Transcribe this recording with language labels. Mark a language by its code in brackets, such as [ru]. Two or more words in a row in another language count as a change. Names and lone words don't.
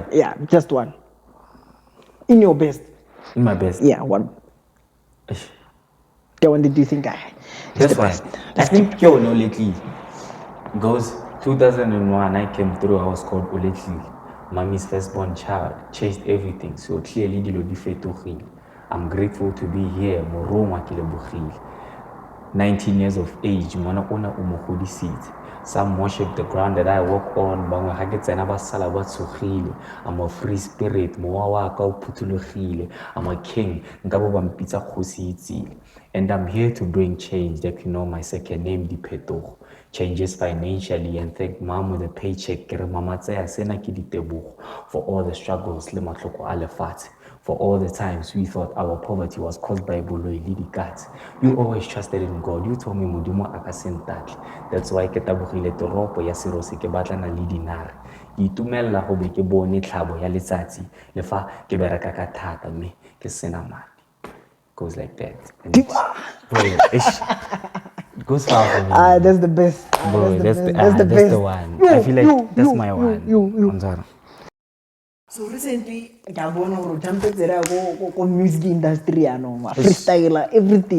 [en] Yeah, just one. In your best. In my best. Yeah, one. The one that you think I. This one. I think yo no lately goes 2001. I came through. I was called Oletlile. Mommy's firstborn child, chased everything. So clearly [tn] dilo di fetogile. [en] I'm grateful to be here. [tn] Morongwa ke lebogile. 19 years of age, ngwana ona o mo godisitse. [en] Some worship the ground that I walk on. [tn] Bangwe ga ke tsena ba sala ba tshogile. [en] I'm a free spirit, [tn] mowa wa ka o phuthologile. [en] I'm a king, [tn] nka bo ba mpitsa kgosi itsile. [en] And I'm here to bring change. That you know my second name, Diphetogo. Changes financially and thank mom with a paycheck. [tn] Ke re mama tseya sena ke ditebogo [en] for all the struggles [tn] le matlhoko a lefatshe. [en] For all the times we thought our poverty was caused by [tn] boloi le dikatse. [en] You always trusted in God. You told me [tn] modimo a ka se ntatle. [en] That's why [tn] ke tabogile toropo ya Serose ke batlana le dinare. Ke itumella go be ke bone tlhabo ya letsatsi le fa ke bereka ka thata mme ke sena madi. [en] Goes like that. And bro, it goes far for me. That's the best. Bro, that's the one. I feel like that's my one. So recently, I want to jump into music industry, freestyle, everything.